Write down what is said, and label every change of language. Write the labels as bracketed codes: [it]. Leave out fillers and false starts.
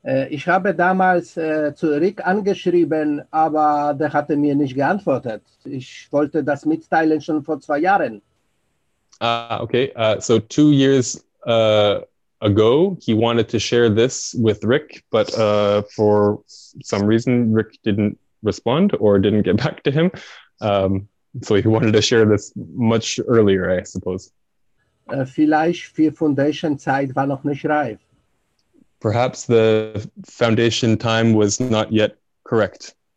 [de] Ich habe damals zu Rick angeschrieben, aber der hatte mir nicht geantwortet. Ich wollte das mitteilen schon vor 2 Jahren. [en] Okay. So 2 years ago, he wanted to share this with Rick, but for some reason, Rick didn't respond or didn't get back to him. So he wanted to share this much earlier, I suppose. [de] Vielleicht für Foundation-Zeit war noch nicht reif. [en] Perhaps the foundation time was not yet correct.